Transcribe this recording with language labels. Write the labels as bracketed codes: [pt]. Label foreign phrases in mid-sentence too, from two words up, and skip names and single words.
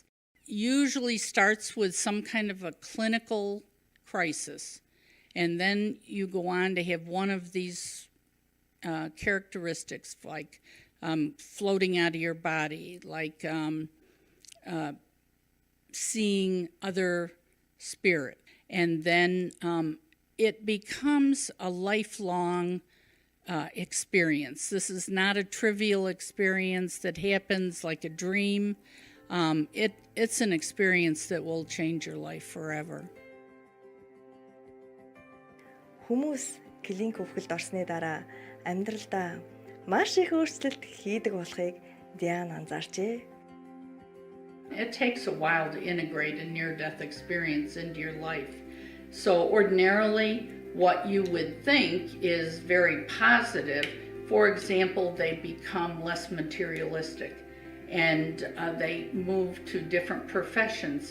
[en] Usually starts with some kind of a clinical crisis, and then you go on to have one of these characteristics, like floating out of your body, like seeing other spirit, and then it becomes a lifelong experience. This is not a trivial experience that happens like a dream. It's an experience that will change your life forever. [mn] Хүмүүс клиник үхэлд орсны дараа амьдралдаа маш их өөрчлөлт хийдэг болохыг Diane анзаарчээ. [en] It takes a while to integrate a near-death experience into your life. So ordinarily, what you would think is very positive. For example, they become less materialistic and they move to different professions.